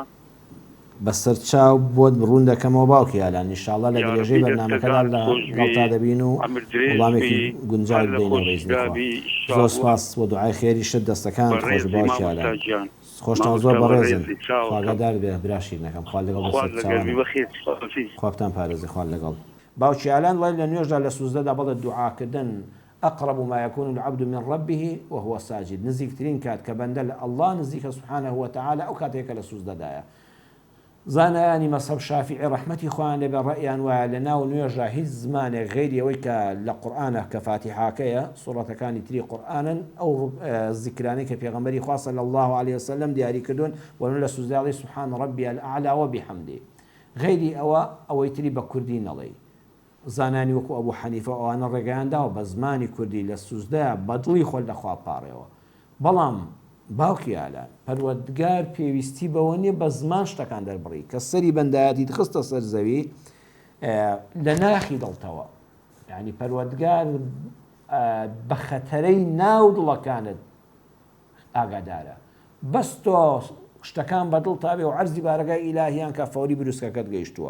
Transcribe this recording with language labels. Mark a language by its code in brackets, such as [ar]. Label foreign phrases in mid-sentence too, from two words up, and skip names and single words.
[ckb] بەسەر چاو بۆت ڕوون دەکەمەوە باوکی ئالان ئینشەڵڵا لە درێژەی بەرنامەکەدا لە گەڵتا دەبین و وڵامێکی گونجاو بدەینەوە بەئیزنی خوا. زۆر سوپاس بۆ دوعای خێریشت دەستەکان خۆش باوکی ئالان خۆشتان زۆر بەڕێزن خواگەدار بێ برا شیرینەکەم خوا لەگەڵ خوابتان پارێزی خوا لەگەڵ. باوکی ئالان وڵای لە نوێژدا لە سوزدەدا بەڵێ دوعاکردن [ar] أقرب ما يكون العبد من ربه وهو ساجد [ckb] نزیکترین کات کە بەندە لە ئەڵڵا نزیکە [ar] سوبحانه وتعالى [ckb] ئەو کاتێکە لە سوزدەدایە. زانایانی مەذهب شافعی ڕەحمەتی خۆیان لێبێ ڕەئیان وایە لە ناو نوێژە هیچ زمانێک غەیری ئەوەی کە لە قورئانە کە فاتحاکەیە سوڕەتەکانی تری قورئانن ئەو زیکرانەی کە پێغەمبەری خوا [ar] صلی الله عليه وسلم [ckb] دیاری کردوون وەنو لە سوزداڵی [ar] سبحان ربي الأعلى وبحمده [ckb] غەیری ئەوەی تری بە کوردی نەڵێ. زانانی وەکو ئەبوو حەنیفە ئەوانە ڕێگەیانداوە بە زمانی کوردی لە سوزدەیە بەدڵی خۆل لەخوا پاڕێەوە. بەڵام باوکی ئالان پەروەردگار پێویستی بەوە نیە بە زمان شتەکان دەربڕی کە سەری بەندایەتی خستە سەر زەوی لە ناخی دڵتەوە یعنی پەروەردگار بە خەتەرەی ناو دڵەکانت ئاگادارە بەس تۆ شتەکان بەدڵ تابێ و عەرزی بارەگای ئیلاهیان کە فەوری بروسکەکەت گەیشتووە.